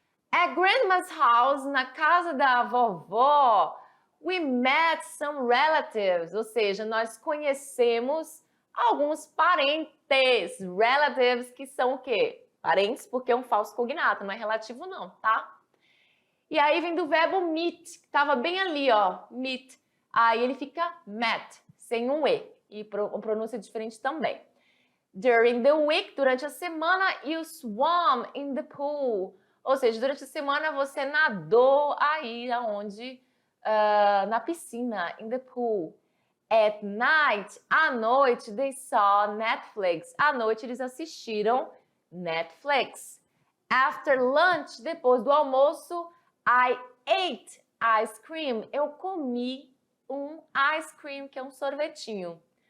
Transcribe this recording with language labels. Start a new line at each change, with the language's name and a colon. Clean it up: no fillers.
English: At grandma's house,
Portuguese: na casa da vovó,
English: we met some relatives,
Portuguese: ou seja, nós conhecemos alguns parentes. Relatives que são o quê? Parentes porque é um falso cognato, não é relativo não, tá? E aí vem do verbo meet, que estava bem ali, ó, meet. Aí ele fica met, sem um E, e pronúncia diferente também.
English: During the week,
Portuguese: durante a semana,
English: you swam in the pool.
Portuguese: Ou seja, durante a semana você nadou aí aonde? Na piscina,
English: in the pool. At night,
Portuguese: à noite,
English: they saw Netflix.
Portuguese: À noite eles assistiram Netflix.
English: After lunch,
Portuguese: depois do almoço,
English: I ate ice cream.
Portuguese: Eu comi um ice cream, que é um sorvetinho.